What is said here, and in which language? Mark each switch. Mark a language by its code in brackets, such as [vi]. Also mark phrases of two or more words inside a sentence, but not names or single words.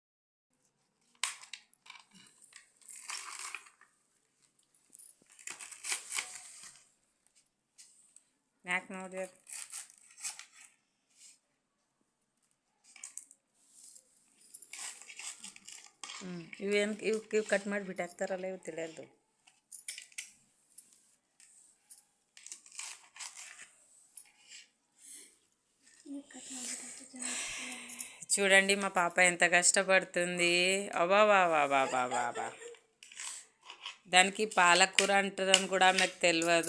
[kn] ಯಾಕೆ ನೋಡ್ರಿ ಇವೇನು ಇವು ಕಟ್ ಮಾಡಿ ಬಿಟ್ಟಾಕ್ತಾರಲ್ಲ ಇವು ತಿಳಿಯಲ್ದು. [te] చూడండి మా పాప ఎంత కష్టపడుతుంది. అబాబాబాబాబాబా. దానికి పాలకూర అంటారని కూడా ఆమెకు తెలియదు.